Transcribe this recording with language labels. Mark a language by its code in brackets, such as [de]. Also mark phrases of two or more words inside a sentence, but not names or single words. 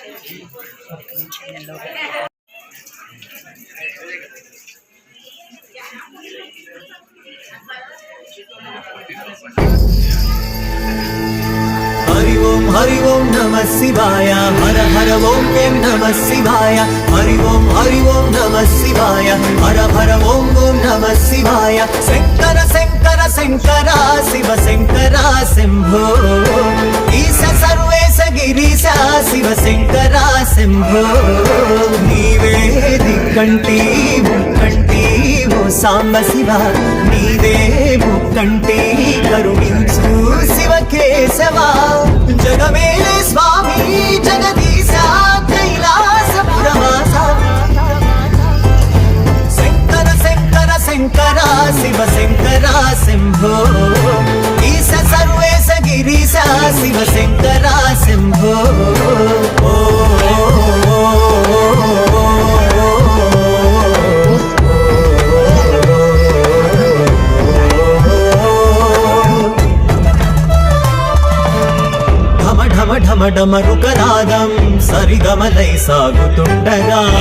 [sa] हरि ओम नमः शिवाय हर हर ओम नमः शिवाय हरि ओम नमः शिवाय हर हर ओम नमः शिवाय शंकर [te] శంకర శంకర శివ శంకర శంభో ఈశ సర్వేశ గిరీశ శివ శంకర శంభో నీవే దిక్కంటి ముక్కంటి ఓ సాంబ శివ నీవే ముక్కంటి కరుణించు శివ కేశవా జగమేలే స్వామి జగదీశ కైలాసపురవాస శంకర శంకర శంకర శివ శంకర శంభో ఈశ సర్వేశ గిరీశ శివ శంకర శంభో ఢమ ఢమరుకనాదం సరిగమలై సాగుతుండగా